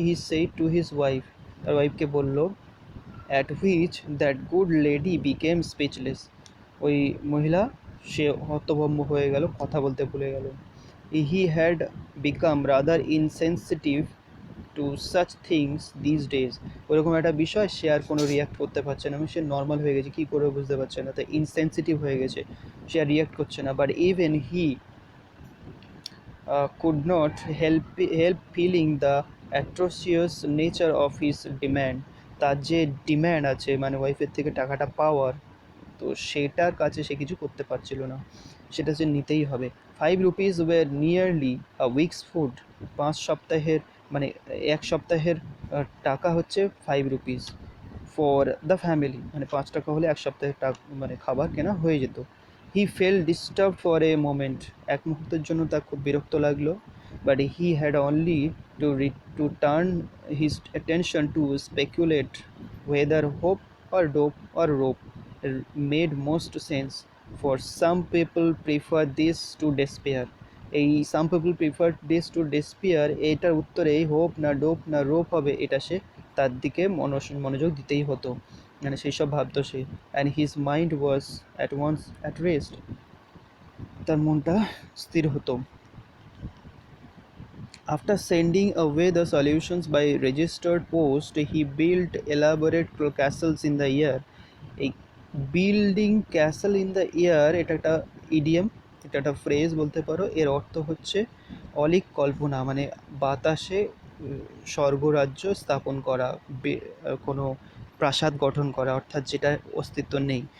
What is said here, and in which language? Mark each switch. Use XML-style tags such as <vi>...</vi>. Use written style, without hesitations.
<en>he said to his wife,</en> <bn>তার ওয়াইফকে বলল।</bn> <en>at which that good lady became speechless,</en> <bn>ওই মহিলা সে হতভম্ব হয়ে গেল, কথা বলতে ভুলে গেল।</bn> <en>he had become rather insensitive to such things this days,</en> <bn>ওরকম একটা বিষয় সে আর কোনো রিয়াক্ট করতে পারছে না, সে নর্মাল হয়ে গেছে, কী করে বুঝতে পারছে না, তাই ইনসেন্সিটিভ হয়ে গেছে, সে আর রিয়াক্ট করছে না।</bn> <en>But even হি could not help feeling the atrocious nature of his demand.</en> <bn>তার যে ডিম্যান্ড আছে মানে ওয়াইফের থেকে টাকাটা পাওয়ার, তো সেটার কাছে সে কিছু করতে পারছিল না, সেটা যে নিতেই হবে।</bn> <en>5 rupees were nearly a week's food.</en> <bn>5 সপ্তাহের মানে 1 সপ্তাহের টাকা হচ্ছে 5 রুপিস</bn> <en>for the family,</en> <bn>মানে 5 টাকা হলে 1 সপ্তাহের মানে খাবার কেনা হয়ে যেত।</bn> <en>He fell disturbed for a moment.</en> <bn>এক মুহূর্তের জন্য তার খুব বিরক্ত লাগলো,</bn> <en>But he had only to turn his attention to speculate whether hope or dope or rope made most sense. For some people prefer this to despair.</en> <bn>এই</bn> <en>some people prefer this to despair,</en> <bn>এইটার উত্তরে এই hope না dope না rope হবে, এটা সে তার দিকে মনোযোগ দিতেই হতো, মানে সেই সব ভাবতো সে।</bn> <en>and his mind was at once at rest,</en> <bn>তার মনটা স্থির হতো।</bn> <en>After sending away the solutions by registered post, he built elaborate castles in the air.</en> <bn>এই building castle in the air, এটা একটা ইডিয়াম, এটা একটা ফ্রেজ বলতে পারো। এর অর্থ হচ্ছে অলিক কল্পনা, মানে বাতাসে স্বর্গরাজ্য স্থাপন করা, কোনো প্রাসাদ গঠন করা, অর্থাৎ যেটা অস্তিত্ব নেই।</bn>